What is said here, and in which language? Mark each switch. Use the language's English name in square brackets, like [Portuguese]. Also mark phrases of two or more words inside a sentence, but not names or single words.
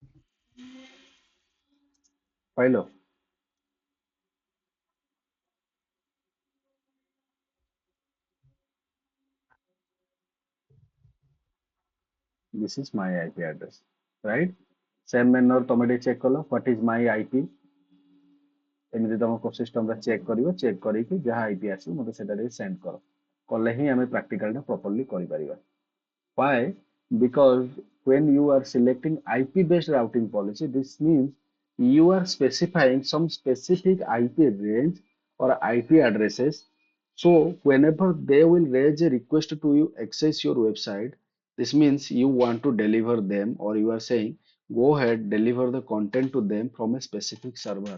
[English] pailo. This is my IP address, right? Same manner [Odia] ତମେ ଟିକେ check କଲ [English] what is my IP, [Odia] ଏମିତି ତମ ସିଷ୍ଟମରେ ଚେକ୍ କରିବ, ଚେକ୍ କରିକି ଯାହା IP ଆସିବ ମୋତେ ସେଟା ଟିକେ ସେଣ୍ଡ କର, କଲେ ହିଁ ଆମେ ପ୍ରାକ୍ଟିକାଲଟା ପ୍ରପରଲି କରିପାରିବା. [English] Why? Because when you are selecting IP based routing policy, this means you are specifying some specific IP range or IP addresses. So whenever they will raise a request to you access your website, this means you want to deliver them, or you are saying go ahead deliver the content to them from a specific server.